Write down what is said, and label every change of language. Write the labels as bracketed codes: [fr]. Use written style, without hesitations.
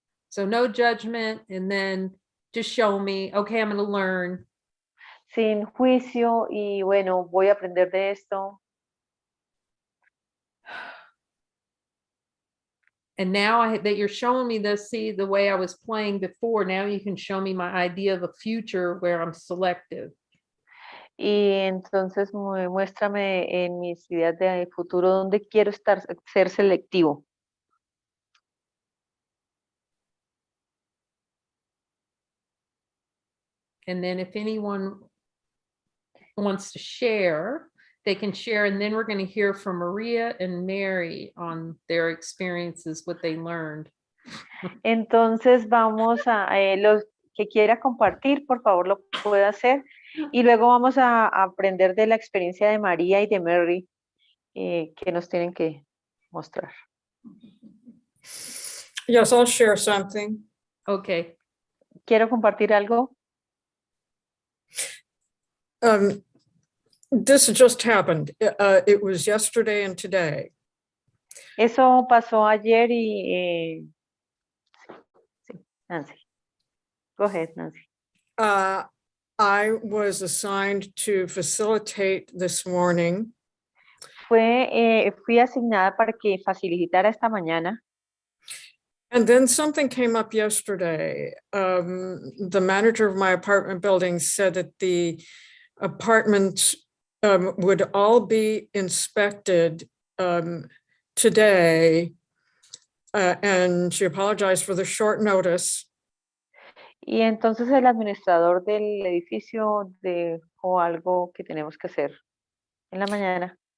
[en] So no judgment, and then just show me, okay, I'm going to learn. [es] Sin juicio y bueno, voy a aprender de esto. [en] And now that you're showing me this, see the way I was playing before, now you can show me my idea of a future where I'm selective. [es] Y entonces muéstrame en mis ideas de futuro dónde quiero ser selectivo. [en] And then if anyone wants to share, they can share. And then we're going to hear from Maria and Mary on their experiences, what they learned. [es] Entonces vamos a, los que quiera compartir, por favor lo puede hacer. Y luego vamos a aprender de la experiencia de María y de Mary que nos tienen que mostrar. [en] Yes, I'll share something. Okay. [es] ¿Quiero compartir algo? [en] This just happened. It was yesterday and today. [es] Eso pasó ayer y... sí, Nancy. Go ahead, Nancy. [en] I was assigned to facilitate this morning. [es] Fui asignada para que facilitara esta mañana. [en] And then something came up yesterday. The manager of my apartment building said that the apartments would all be inspected today. And she apologized for the short notice. [es] Y entonces el administrador del edificio dejó algo que tenemos que hacer en la mañana.